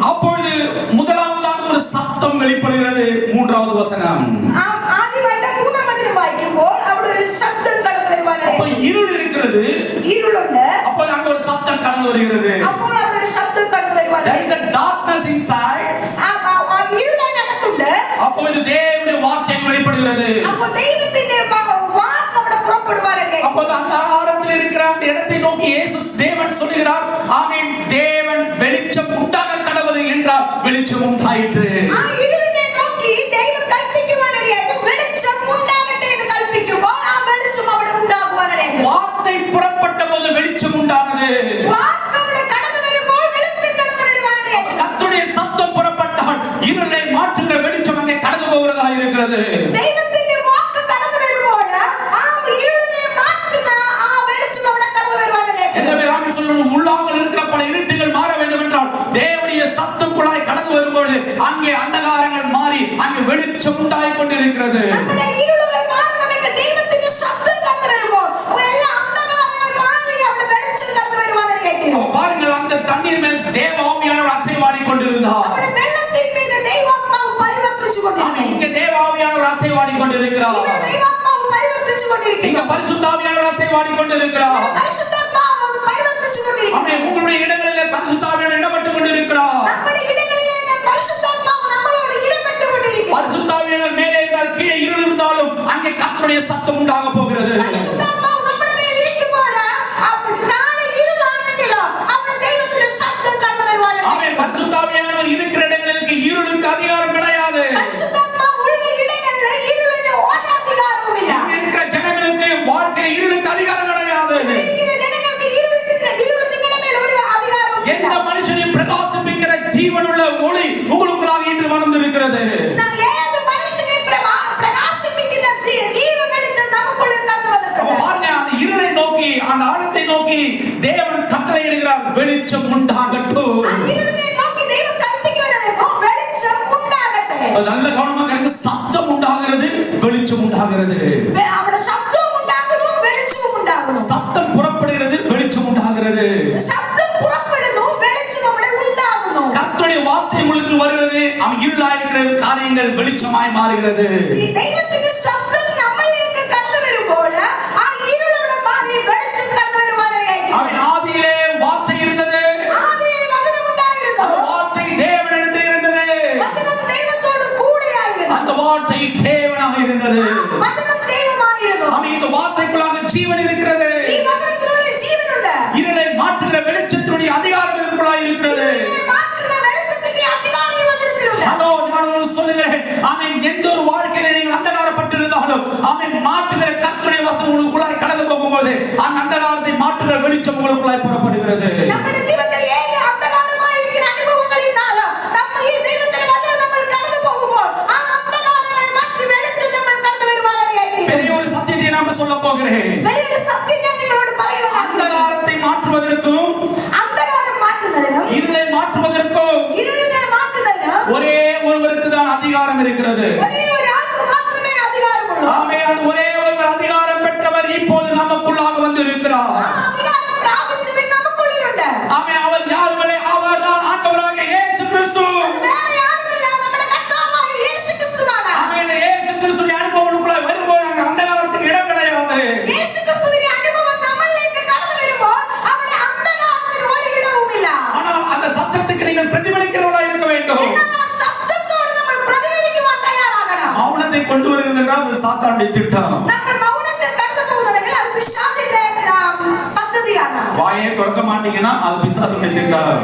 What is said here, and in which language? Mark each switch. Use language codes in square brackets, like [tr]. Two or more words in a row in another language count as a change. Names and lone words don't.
[ta] அப்பொழுது முதலாவதாக ஒரு சத்தம் வெளிப்படுகிறது. 3வது வசனம். [ml] ആദ്യമായിട്ട് 3-ാം വചനം വായിക്കുമ്പോൾ അവിടെ ഒരു ശബ്ദം കടന്നു വരുവാനിടയായി. [ta] அப்ப இருள் இருக்கிறது. [ml] ഇരുളുണ്ട്, [ta] அப்ப அங்க ஒரு சத்தம் கடந்து வருகிறது. [ml] അപ്പോൾ അവിടെ ഒരു ശബ്ദം കടന്നു [en] There is [ml] വരുവാനിടയായി. [en] a darkness inside. [ml] ഇരുളതിനകത്തുണ്ട്. [ta] அப்பொழுது தேவனுடைய வார்த்தை வெளிப்படுகிறது. [ml] ദൈവത്തിന്റെ വാക്ക് അവിടെ പുറപ്പെടുവാനാണ്. [ta] அப்போது அந்த ஆழத்தில் இருக்கிற அந்த இடத்தை நோக்கி இயேசு தேவன் சொல்கிறார், ஆமென், தேவன் வெளிச்சம் உண்டாக கடவுது என்றார், வெளிச்சம் உண்டாயிற்று. [ml] ആ ഇരുളിനെ നോക്കി ദൈവം കൽപ്പിക്കുവാനിടയായി വെളിച്ചം ഉണ്ടാകട്ടെ എന്ന് കൽപ്പിക്കുമ്പോൾ ആ വെളിച്ചം അവിടെ ഉണ്ടാകുവാനിടയായി. [ta] வார்த்தை புறப்பட்ட போது வெளிச்சம் உண்டானது. [ml] വാക്ക് അവിടെ കടന്നു വരുമ്പോൾ വെളിച്ചം കടന്നു വരുവാനിടയായി. [ta] கர்த்தருடைய சத்தம் புறப்பட்டால் இருளை மாற்றுகிற வெளிச்சம் அங்கே கடந்து போகிறதா இருக்கிறது. [ml] ദൈവത്തിന്റെ വാക്ക് കടന്നു വരുമ്പോൾ ആ ഇരുളിനെ മാറ്റുന്ന ആ വെളിച്ചം അവിടെ കടന്നു വരുവാനിടയായി. [ta] எனவே ஆமென் சொல்லணும், உள்ளாமல் இருக்கிற பல இருட்டுகள் மாற வேண்டும் என்றால் தேவனுடைய சத்தத்துக்குள்ளாய் கடந்து வரும்போது அங்கே அந்தகாரங்கள் மாறி அங்கே வெளிச்சம் உண்டாகிக் கொண்டிருக்கிறது. [ml] നമ്മുടെ ഇരുളുകൾ മാറണമെങ്കിൽ ദൈവത്തിന്റെ ശബ്ദം കടന്നു വരുമ്പോൾ എല്ലാ അന്ധകാരങ്ങൾ മാറി അവിടെ വെളിച്ചം കടന്നു വരുവാനിടയായി. [ta] அப்ப பாருங்கள், அந்த தண்ணீர் மேல் தேவ ஆவியானவர் அசைவாடி கொண்டிருந்தார். [ml] അവിടെ വെള്ളത്തിൻ മീതെ ദൈവാത്മാവ് പരിവർത്തിച്ചു [ta] ஆமென். [ml] കൊണ്ടിരിക്കുന്നു. [ta] இங்க தேவ ஆவியானவர் அசைவாடி கொண்டிருக்கிறார். [ml] ഇവിടെ ദൈവാത്മാവ് പരിവർത്തിച്ചു [ta] இங்க [ml] കൊണ്ടിരിക്കുന്നു. [ta] பரிசுத்த ஆவியானவர் அசைவாடி கொண்டிருக்கிறார். [ml] പരിശുദ്ധാത്മാവ് പരിവർത്തിച്ചു കൊണ്ടിരിക്കുന്നു. [ta] ஆமென். உங்களுடைய இடங்களிலே பரிசுத்த ஆவியானவர் இடப்பட்டு கொண்டிருக்கிறார். [ml] നമ്മുടെ ഇടങ്ങളിലെ പരിശുദ്ധാത്മാവ് നമ്മളോട് ഇടപെട്ടു കൊണ്ടിരിക്കുന്നു. [ta] பரிசுத்த ஆவியானவர் மேலே இருந்தால் கீழே இருள் இருந்தாலும் அங்கே கர்த்தருடைய சத்தம் உண்டாக போகிறது. [ml] പരിശുദ്ധാത്മാവ് നമ്മുടെ മേൽ ഇരിക്കുമ്പോൾ താഴെ ഇരുളാണെങ്കിലോ അവിടെ ദൈവത്തിന്റെ ശബ്ദം കടന്നു വരുവാനാണ്. [ta] ஆமென். பரிசுத்த ஆவியானவர் இருக்கிற இடங்களுக்கு இருளுக்கு அதிகாரம் கிடையாது. [ml] പരിശുദ്ധാത്മാവ് ഉള്ള ഇടങ്ങളിൽ ഇരുളിന് ഒരു അധികാരവുമില്ല. [ta] இங்க இருக்கிற ஜனங்களுக்கு வாழ்க்கையில இருளுக்கு அதிகாரம் கிடையாது. [ml] ഇവിടെ ഇരിക്കുന്ന ജനങ്ങൾക്ക് ഇരുൾ നിങ്ങളുടെ മേൽ ഒരു അധികാരവുമില്ല. [ta] எந்த மனுஷனையும் பிரகாசிப்பிக்கிற ஜீவனுள்ள ஒளி உங்களுக்குள்ளாக இன்று வளர்ந்திருக்கிறது. [ml] ഏത് മനുഷ്യനെ പ്രകാശിപ്പിക്കുന്ന ജീവവെളിച്ചം നമുക്കുള്ളിൽ കടന്നു [ta] அப்ப [ml] വന്നിട്ടുണ്ട്. [ta] பாருங்க, அந்த இருளை நோக்கி அந்த ஆழத்தை நோக்கி தேவன் கட்டளையிடுகிறார், வெளிச்சம் உண்டாகட்டும். [ml] ആ ഇരുളിനെ നോക്കി ദൈവം കൽപ്പിക്കുവാനാണ് വെളിച്ചം ഉണ്ടാകട്ടെ. [ta] அது நல்ல கவனமா கேளுங்க, சத்தம் உண்டாகிறது, வெளிச்சம் உண்டாகிறது. [ml] അവിടെ ശബ്ദവും ഉണ്ടാകുന്നു വെളിച്ചവും ഉണ്ടാകുന്നു. [ta] சத்தம் புறப்படுகிறது, வெளிச்சம் உண்டாகிறது. [ml] ശബ്ദം പുറപ്പെടുന്നു വെളിച്ചം അവിടെ ഉണ്ടാകുന്നു. [ta] கர்த்தருடைய வார்த்தை உங்களுக்கு வருகிறது, அவன் இருளாயிருக்கிற காரியங்கள் வெளிச்சமாய் மாறுகிறது. [ml] ഈ ദൈവത്തിന്റെ ശബ്ദം നമ്മളിലേക്ക് കടന്നു വരുമ്പോൾ ആ ഇരുളവിടെ മാറി വെളിച്ചം കടന്നു വരുവാനായി. [ta] அவன் ஆதியிலே வார்த்தை இருந்தது, [ml] ആദിയിൽ വചനം ഉണ്ടായിരുന്നു. [ta] அந்த வார்த்தை தேவனிடத்தில் இருந்தது, [ml] വചനം ദൈവത്തോട് കൂടെയായിരുന്നു. [ta] அந்த வார்த்தை தேவனாக இருந்தது. [ml] വചനം ദൈവമായിരുന്നു. [ta] அவன் இந்த வார்த்தைக்குள்ளாக ஜீவன் இருக்கிறது. [ml] ഈ വചനത്തിനുള്ളിൽ ജീവനുണ്ട്. [ta] இருளை மாற்றுகிற வெளிச்சத்தினுடைய அதிகாரம் இதற்குள்ளாக இருக்கிறது. [ml] ഇരുളിനെ മാറ്റുന്ന വെളിച്ചത്തിന്റെ അധികാരം ഈ വചനത്തിലുണ്ട്. [ta] அதோ நான் உங்களுக்கு சொல்லுகிறேன், அவன் எந்த ஒரு வாழ்க்கையில நீங்கள் அந்தகாரப்பட்டிருந்தாலும் அவன் மாற்றுகிற கர்த்தருடைய வசனம் உங்களுக்குள்ளாய் கடந்து போகும்போது அந்த அந்தகாரத்தை மாற்றுகிற வெளிச்சம் உங்களுக்குள்ளாய் புறப்படுகிறது. [ml] നമ്മുടെ ജീവിതത്തിൽ ഏത് അന്ധകാരമായിരിക്കുന്ന അനുഭവങ്ങളിരുന്നാലും നമ്മൾ ഈ ദൈവത്തിന്റെ വചനം നമ്മൾ കടന്നു പോകുമ്പോൾ ആ അന്ധകാരങ്ങളെ മാറ്റി വെളിച്ചം നമ്മൾ കടന്നു വരുവാനായി. [ta] பெரிய ஒரு சத்தியத்தை நான் சொல்ல போகிறேன். [ml] വലിയൊരു സത്യം ഞാൻ നിങ്ങളോട് പറയുവാനാണ്. [ta] அந்தகாரத்தை மாற்றுவதற்கும் [ml] അന്ധകാരം മാറ്റുന്നതിനും [ta] இருளை மாற்றுவதற்கும் [ml] ഇരുളിനെ മാറ്റുന്നതിനും [ta] ஒரே ஒருவருக்கு தான் அதிகாரம் இருக்கிறது. [ml] ഒരേ ഒരാൾക്ക് മാത്രമേ അധികാരമുള്ളൂ. [ta] ஆமென். அந்த ஒரே ஒருவர் அதிகாரம் பெற்றவர் இப்போது நமக்குள்ளாக வந்திருக்கிறார். [ml] ആ അധികാരം പ്രാപിച്ചവൻ നമുക്കുള്ളിലുണ്ട്. [ta] ஆமென். அவர் யாருமே, அவர்தான் ஆண்டவராகிய இயேசு கிறிஸ்து. [ml] വേറെ ആരുമില്ല, നമ്മുടെ കർത്താവായ യേശുക്രിസ്തുവാണ്. [ta] ஆமென். இயேசு கிறிஸ்துவின் அனுபவங்களுக்குள்ளாய் வரும்போது அங்க அந்தகாரத்துக்கு இடம் கிடையாது. [ml] യേശുക്രിസ്തുവിന്റെ അനുഭവം നമ്മളിലേക്ക് കടന്നു വരുമ്പോൾ അവിടെ അന്ധകാരത്തിന് ഒരു ഇടവുമില്ല. [ta] ஆனால் அந்த சத்தத்துக்கு நீங்கள் பிரதிபலிக்கிறவர்களாக இருக்க வேண்டும். [ml] എന്നാൽ ആ ശബ്ദത്തോട് നമ്മൾ പ്രതികരിക്കുവാൻ തയ്യാറാകണം. [ta] மௌனத்தை கொண்டு வருகிறது என்றால் அது சாத்தானுடைய திட்டம். [ml] നമ്മൾ മൗനത്തിൽ കടന്നു പോകുന്നുണ്ടെങ്കിൽ അത് പിശാചിന്റെ പദ്ധതിയാണ്. [ta] வாயை திறக்க மாட்டீங்கன்னா அது பிசாசுடைய திட்டம்.